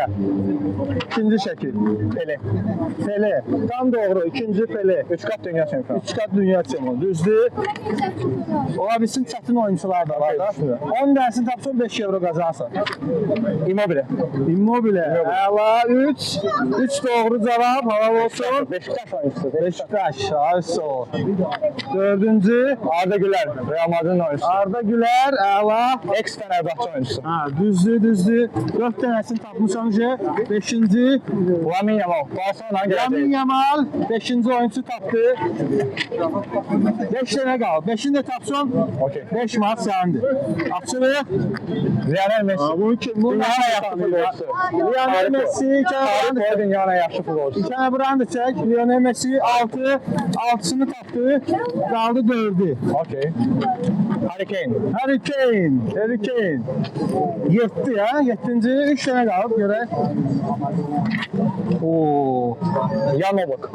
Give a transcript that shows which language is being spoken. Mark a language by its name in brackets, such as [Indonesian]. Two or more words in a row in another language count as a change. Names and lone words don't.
[Azerbaijani] İkinci şəkil. Pele. Tam doğru. İkinci Pele. [Turkish] 3 kat dünya şampiyonu. [Azerbaijani] 3 kat dünya çempionu. Düzdür. Ola bilsin çətin oyuncular da var da. 10 dərsini tapsan 5 euro qazanırsan. Immobile. Əla 3. 3 doğru cavab. Halal olsun. Beşiktaş oyuncusu. Beşiktaş. Ayso. Dördüncü. Arda Güler. Real Madrid'in oyuncusu. Arda Güler. Əla. Ex Fenerbahçe oyuncusu. Ha, düzdür. 4 dənəsini tapmışam ki. 5-ci. Lamine Yamal. Barcelona'dan Lamine geldi. Yamal 5-ci oyuncu tapdı. 5 dənə qaldı. 5-ini də tapsan Okey. 5 manat səndir. Açılır. Lionel Messi. Bu kim? Bu Dünyanın en yaxşı futbolcusu. Lionel Messi. Tarih boyu dünyanın en yaxşı futbolcusu. İki tane brand çək. Lionel Messi 6'sını tapdı. Qaldı 4'ü. Okey. Harry Kane. Harry Kane. 7 ya. 7. 3 tane qalıb görək. Oo. Jan Oblak.